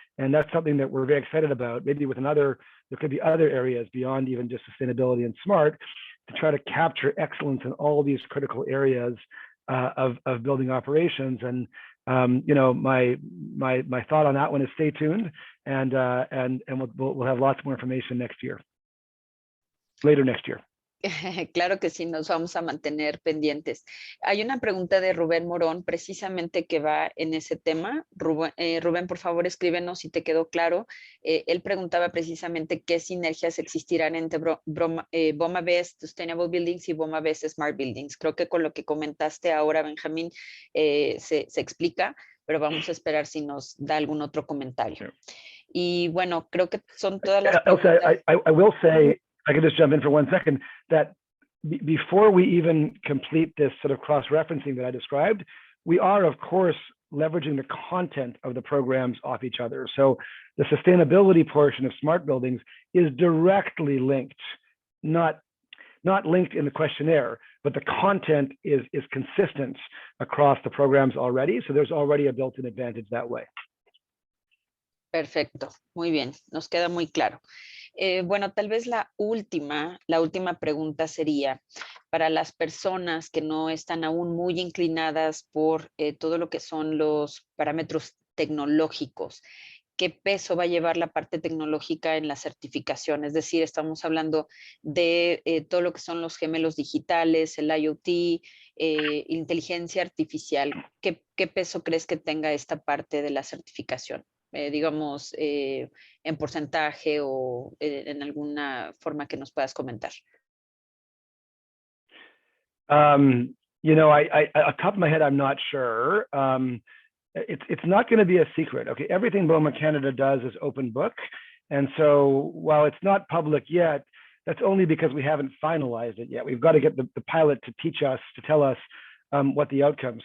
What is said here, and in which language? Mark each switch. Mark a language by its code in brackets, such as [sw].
[en] And that's something that we're very excited about. Maybe there could be other areas beyond even just sustainability and SMART, to try to capture excellence in all these critical areas of building operations. And my thought on that one is stay tuned, and we'll have lots more information later next year. [es] Claro que sí, nos vamos a mantener pendientes. Hay una pregunta de Rubén Morón, precisamente que va en ese tema. Rubén, por favor, escríbenos si te quedó claro. Él preguntaba precisamente qué sinergias existirán entre BOMA Best Sustainable Buildings y BOMA Best Smart Buildings. Creo que con lo que comentaste ahora, Benjamín, se explica, pero vamos a esperar si nos da algún otro comentario. [en] Sure. [es] Y bueno, creo que son todas las preguntas. [en] Elsa, I will say, I could just jump in for 1 second, that before we even complete this sort of cross-referencing that I described, we are, of course, leveraging the content of the programs off each other. So the sustainability portion of smart buildings is directly linked, not linked in the questionnaire, but the content is consistent across the programs already. So there's already a built-in advantage that way. [es] Perfecto, muy bien, nos queda muy claro. Bueno, tal vez la última pregunta sería para las personas que no están aún muy inclinadas por todo lo que son los parámetros tecnológicos. ¿Qué peso va a llevar la parte tecnológica en la certificación? Es decir, estamos hablando de todo lo que son los gemelos digitales, el IoT, inteligencia artificial. ¿Qué peso crees que tenga esta parte de la certificación? Digamos, en porcentaje o en alguna forma que nos puedas comentar. [en] I off the top of my head, I'm not sure. It's not going to be a secret. Okay, everything BOMA Canada does is open book. And so while it's not public yet, that's only because we haven't finalized it yet. We've got to get the pilot to tell us what the outcome.